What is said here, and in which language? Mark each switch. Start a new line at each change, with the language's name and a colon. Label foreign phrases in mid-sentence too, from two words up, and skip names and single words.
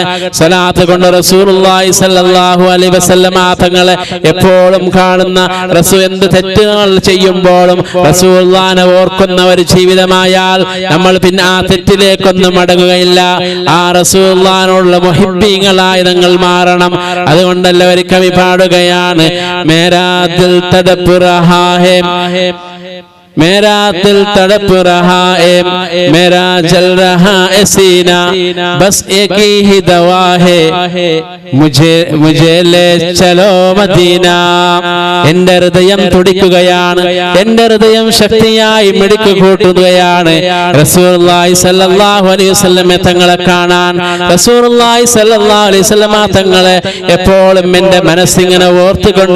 Malayalam: സ്വലാത്ത് കൊണ്ട് റസൂലുള്ളാഹി
Arabic: صلى الله عليه وسلم
Malayalam: തങ്ങളെ എപ്പോഴും കാണുന്ന, റസൂൽ എന്ത് തെറ്റുകൾ ചെയ്യുമ്പോഴും റസൂലുള്ളാഹിനെ ഓർക്കുന്ന ഒരു ജീവിതമായാൽ നമ്മൾ പിന്നെ ആ തെറ്റിലേക്കൊന്നും മടങ്ങുകയില്ല. ആ റസൂലുള്ളാഹിനോടുള്ള മുഹിബ്ബീങ്ങളായി നിങ്ങൾ മാറണം. അതുകൊണ്ടല്ല ഒരു കവി പാടുകയാണ്,
Hindi: मेरा दिल तड़प रहा है, मेरा दिल तड़प रहा है, मेरा जल रहा है सीना, बस एक ही दवा है, मुझे ले चलो മദീന.
Malayalam: എന്റെ ഹൃദയം തുടിക്കുകയാണ്, എന്റെ ഹൃദയം ശക്തിയായി മിടിക്ക് കൂട്ടുകയാണ് റസൂലുള്ളാഹി
Arabic: صلى الله عليه وسلم
Malayalam: തങ്ങളെ കാണാൻ. റസൂലുള്ളാഹി
Arabic: صلى الله عليه وسلم
Malayalam: തങ്ങളെ എപ്പോഴും എന്റെ മനസ്സിങ്ങനെ ഓർത്തുകൊണ്ടിരിക്കുകയാണ്.